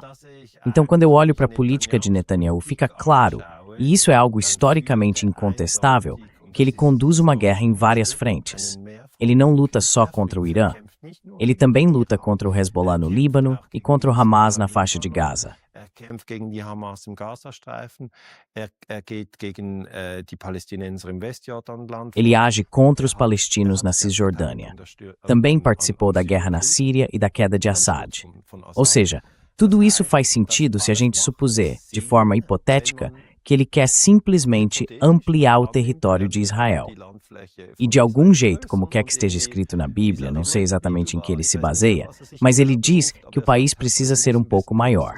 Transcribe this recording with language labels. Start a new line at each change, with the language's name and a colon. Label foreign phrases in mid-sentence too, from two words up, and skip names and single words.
Portuguese: Então, quando eu olho para a política de Netanyahu, fica claro, e isso é algo historicamente incontestável, que ele conduz uma guerra em várias frentes. Ele não luta só contra o Irã. Ele também luta contra o Hezbollah no Líbano e contra o Hamas na faixa de Gaza.
German: Kämpft gegen die Hamas im Gazastreifen, geht gegen die Palästinenser im Westjordanland.
Portuguese: Ele age contra os palestinos na Cisjordânia. Também participou da guerra na Síria e da queda de Assad. Ou seja, tudo isso faz sentido se a gente supuser, de forma hipotética, que ele quer simplesmente ampliar o território de Israel. E de algum jeito, como quer que esteja escrito na Bíblia, não sei exatamente em que ele se baseia, mas ele diz que o país precisa ser um pouco maior.